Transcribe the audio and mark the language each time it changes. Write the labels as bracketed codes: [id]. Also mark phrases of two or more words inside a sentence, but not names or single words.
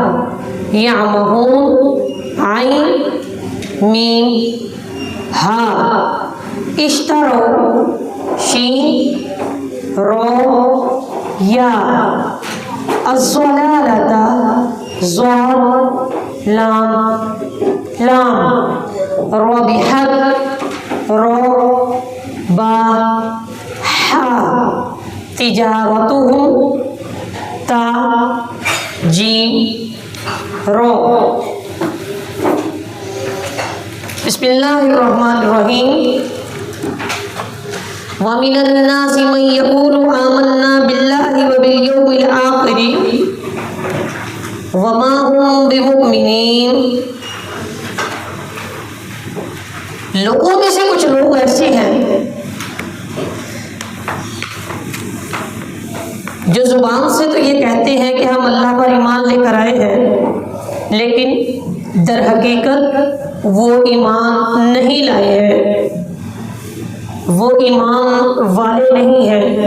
[ar] یعمہون عین میم ہا، اشتروا شین را یا، الضلالۃ ضاد لام لام، رابحت را با ہا، تجارتہم تا جیم را۔ بسم اللہ الرحمن الرحیم۔ وَمِنَ النَّاسِ مَن يَقُولُ آمَنَّا بِاللَّهِ وَبِالْيَوْمِ الْآخِرِ وَمَا هُم بِمُؤْمِنِينَ۔ [ur] لوگوں میں سے کچھ لوگ ایسے ہیں جو زبان سے تو یہ کہتے ہیں کہ ہم اللہ پر ایمان لے کر آئے ہیں، لیکن در حقیقت وہ ایمان نہیں لائے ہیں، وہ ایمان والے نہیں ہیں۔